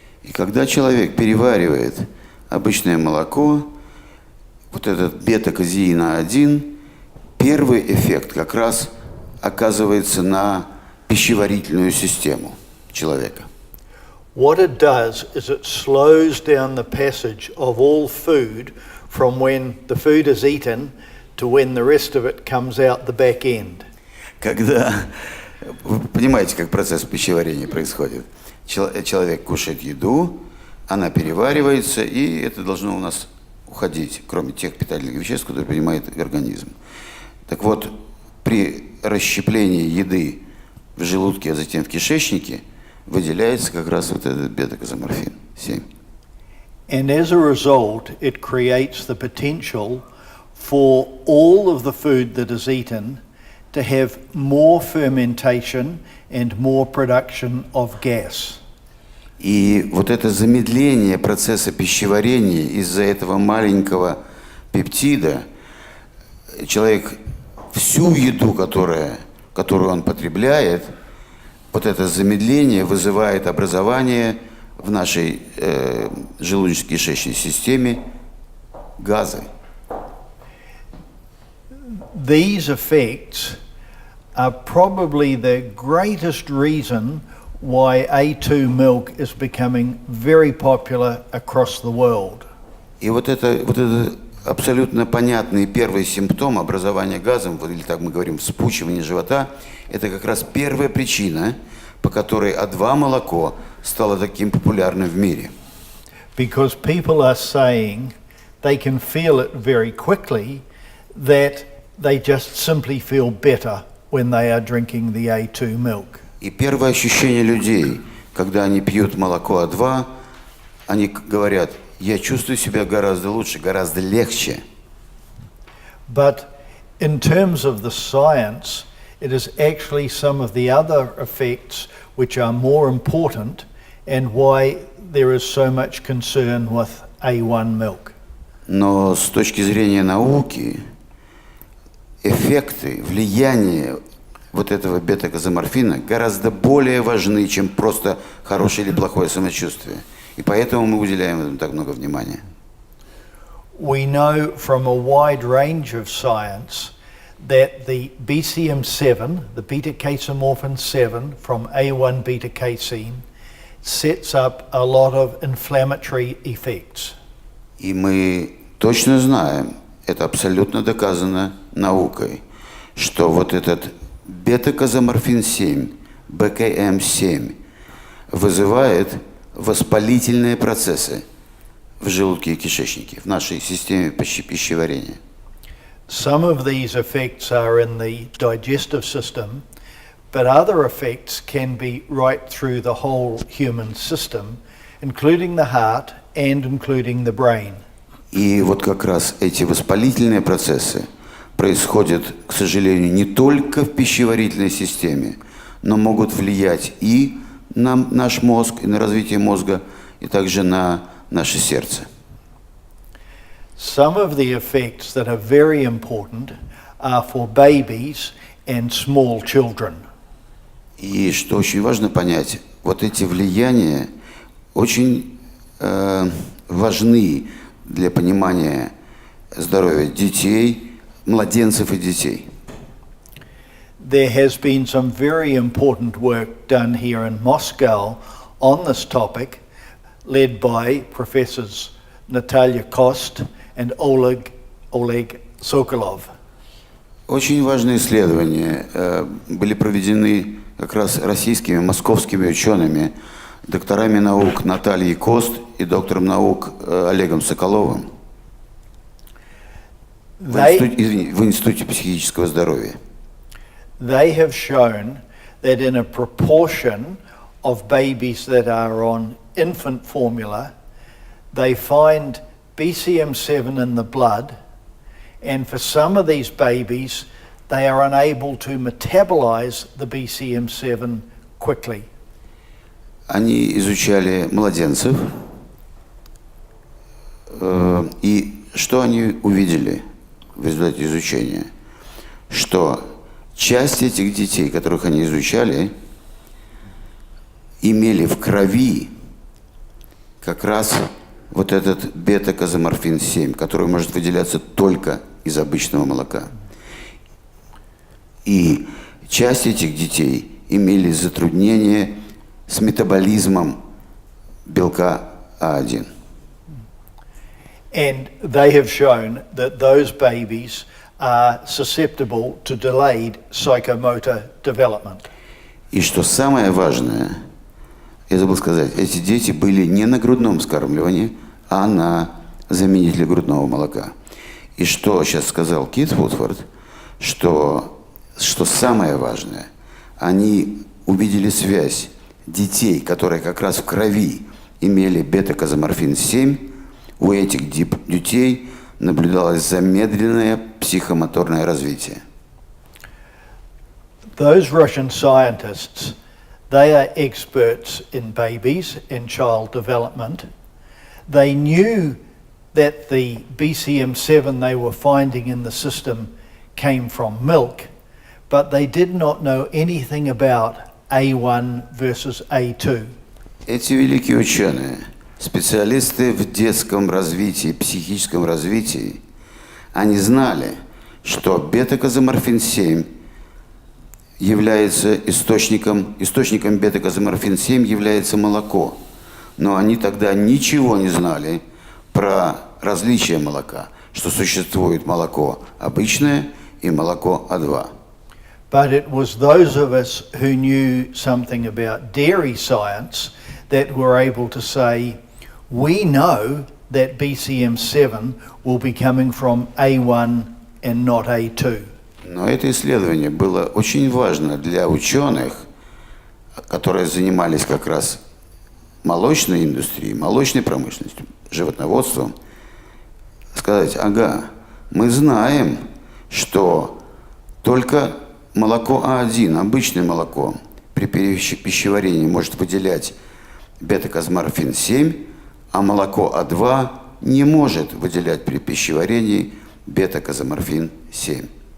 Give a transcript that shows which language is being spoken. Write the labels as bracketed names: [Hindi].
[Russian] И когда человек переваривает обычное молоко, вот этот бета-казеина 1, первый эффект как раз оказывается на пищеварительную систему человека. [English] What it does is it slows down the passage of all food from when the food is eaten to when the rest of it comes out the back end. [Russian] Когда, вы понимаете, как процесс пищеварения происходит. Человек кушает еду, она переваривается, и это должно у нас уходить, кроме тех питательных веществ, которые принимает организм. Так вот, при расщеплении еды в желудке, а затем в кишечнике, выделяется как раз вот этот бета-казоморфин 7. [English] And as a result, it creates the potential for all of the food that is eaten to have more fermentation and more production of gas. [Russian] И вот это замедление процесса пищеварения из-за этого маленького пептида, человек всю еду, которую он потребляет, вот это замедление вызывает образование в нашей желудочно-кишечной системе газы. [English] These effects are probably the greatest reason why A2 milk is becoming very popular across the world. [Russian] И вот это абсолютно понятный первый симптом образования газом, или так мы говорим, вспучивание живота, это как раз первая причина, по которой А2 молоко стало таким популярным в мире. [English] Because people are saying they can feel it very quickly, that they just simply feel better when they are drinking the A2 milk. [Russian] И первое ощущение людей, когда они пьют молоко А2, они говорят: я чувствую себя гораздо лучше, гораздо легче. [English] But in terms of the science, it is actually some of the other effects which are more important and why there is so much concern with A1 milk. [Russian] Но с точки зрения науки, эффекты, влияние вот этого бета-казоморфина гораздо более важны, чем просто хорошее или плохое самочувствие. И поэтому мы уделяем этому так много внимания. [English] We know from a wide range of science that the BCM7, the beta-casomorphin 7 from A1 beta-casein, sets up a lot of inflammatory effects. [Russian] И мы точно знаем, это абсолютно доказано наукой, что вот этот бета-казоморфин-7, БКМ-7, вызывает воспалительные процессы в желудке и кишечнике, в нашей системе пищеварения. [English] Some of these effects are in the digestive system, but other effects can be right through the whole human system, including the heart and including the brain. [Russian] И вот как раз эти воспалительные процессы происходят, к сожалению, не только в пищеварительной системе, но могут влиять и на наш мозг, и на развитие мозга, и также на наше сердце. [English] Some of the effects that are very important are for babies and small children. [Russian] И что очень важно понять, вот эти влияния очень важны для понимания здоровья детей, младенцев и детей. [English] There has been some very important work done here in Moscow on this topic, led by Professors Natalia Kost and Oleg Sokolov. [Russian] Очень важные исследования были проведены как раз российскими, московскими учеными, докторами наук Натальей Кост и доктором наук Олегом Соколовым в Институте психического здоровья. [English] They have shown that in a proportion of babies that are on infant formula, they find BCM7 in the blood, and for some of these babies, they are unable to metabolize the BCM7 quickly. [Russian] Они изучали младенцев, и что они увидели в результате изучения? Что часть этих детей, которых они изучали, имели в крови как раз вот этот бета-казоморфин-7, который может выделяться только из обычного молока. И часть этих детей имели затруднения с метаболизмом белка А1. [English] And they have shown that those babies are susceptible to delayed psychomotor development. [Russian] И что самое важное, я забыл сказать, эти дети были не на грудном вскармливании, а на заменителе грудного молока. И что сейчас сказал Кит Вудфорд, что самое важное, они увидели связь детей, которые как раз в крови имели бета-казоморфин-7, у этих детей наблюдалось замедленное психомоторное развитие. [English] Those Russian scientists, they are experts in babies and child development. They knew that the BCM7 they were finding in the system came from milk, but they did not know anything about A1 versus A2. [Russian] Эти великие ученые, специалисты в детском развитии, психическом развитии, они знали, что бета-казоморфин-7 является источником бета-казоморфин-7 является молоко. Но они тогда ничего не знали про различие молока, что существует молоко обычное и молоко А2. [English] But it was those of us who knew something about dairy science that were able to say, we know that BCM7 will be coming from A1 and not A2. [Russian] Но это исследование было очень важно для ученых, которые занимались как раз молочной индустрией, молочной промышленностью, животноводством, сказать, ага, мы знаем, что только молоко А1, обычное молоко, при пищеварении может выделять бета-казоморфин-7, а молоко А2 не может выделять при пищеварении бета-казоморфин-7.